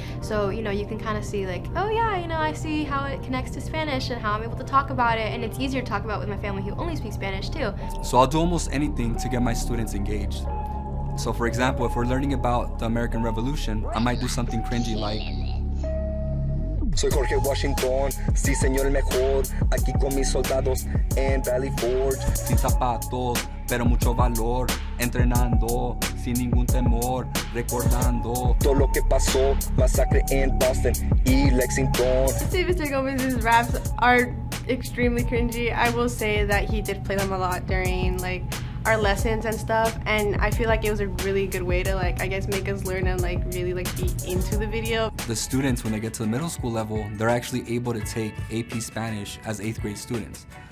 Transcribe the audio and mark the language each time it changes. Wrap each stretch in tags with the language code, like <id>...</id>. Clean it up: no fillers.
<en>So you can kind of see oh yeah, I see how it connects to Spanish and how I'm able to talk about it, and it's easier to talk about with my family who only speaks Spanish too. So I'll do almost anything to get my students engaged. So for example, if we're learning about the American Revolution, I might do something cringy like,</en> <es>soy Jorge Washington, sí señor el mejor, aquí con mis soldados en Valley Forge. sin zapatos, pero mucho valor, entrenando, sin ningún temor, recordando Todo lo que pasó, masacre en Boston y Lexington.</es> <en>I'd say Mr. Gomez's raps are extremely cringy. I will say that he did play them a lot during our lessons and stuff, and I feel like it was a really good way to make us learn and really be into the video. the students when they get to the middle school level, they're actually able to take AP Spanish as 8th grade students.</en>